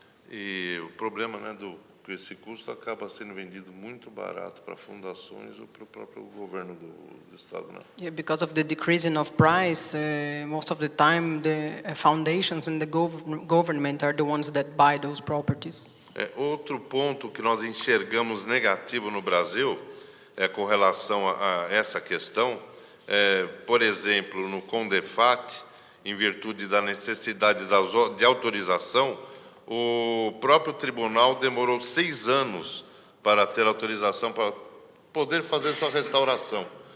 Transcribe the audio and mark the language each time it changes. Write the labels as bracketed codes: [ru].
[pt] E o problema, né, que esse custo acaba sendo vendido muito barato para fundações ou para o próprio governo do estado, né? [en] Yeah, because of the decreasing of price, most of the time the foundations and the government are the ones that buy those properties. [pt] Outro ponto que nós enxergamos negativo no Brasil com relação a essa questão, por exemplo, no CONDEFAT, em virtude da necessidade de autorização, o próprio tribunal demorou 6 anos para ter autorização para poder fazer sua restauração.